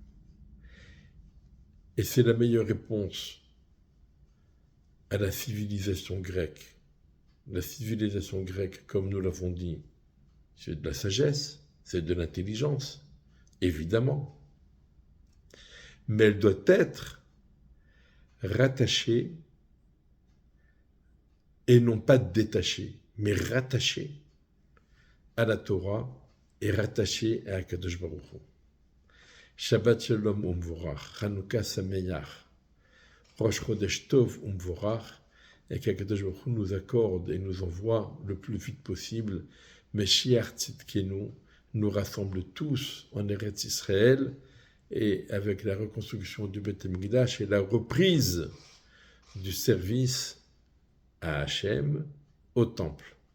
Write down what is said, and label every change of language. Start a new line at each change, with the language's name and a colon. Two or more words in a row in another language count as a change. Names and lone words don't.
French: Et c'est la meilleure réponse à la civilisation grecque La civilisation grecque, comme nous l'avons dit, c'est de la sagesse, c'est de l'intelligence, évidemment. Mais elle doit être rattachée, et non pas détachée, mais rattachée à la Torah et rattachée à
Hebrew: הקדוש ברוך הוא. שבת שלום ומבורך, חנוכה שמח, ראש חודש טוב ומבורך,
French: et qu'
Hebrew: הקדוש ברוך הוא
French: nous accorde et nous envoie le plus vite possible,
Hebrew: משיח צדקנו
French: nous rassemble tous en Eretz Israël, et avec la reconstruction du
Hebrew: בית המקדש
French: et la reprise du service à Hachem au temple.